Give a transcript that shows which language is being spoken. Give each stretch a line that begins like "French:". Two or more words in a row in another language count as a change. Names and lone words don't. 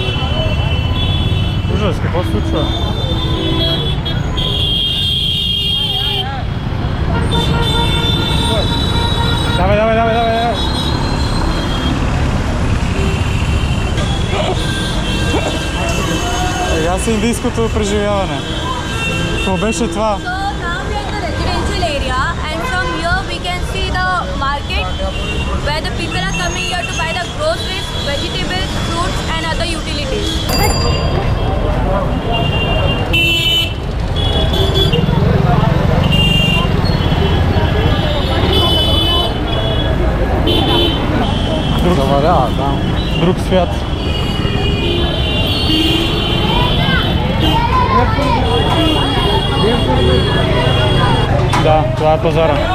Bulgarian: Ужас, какво се случва? Давай. Сега са индийското преживяване. Какво беше това?
English: So now we are in the residential area, and from here we can see the market where the people are coming here to buy the groceries, vegetables, fruits and other utilities.
Bulgarian: Друг свят. Да, това е пазара.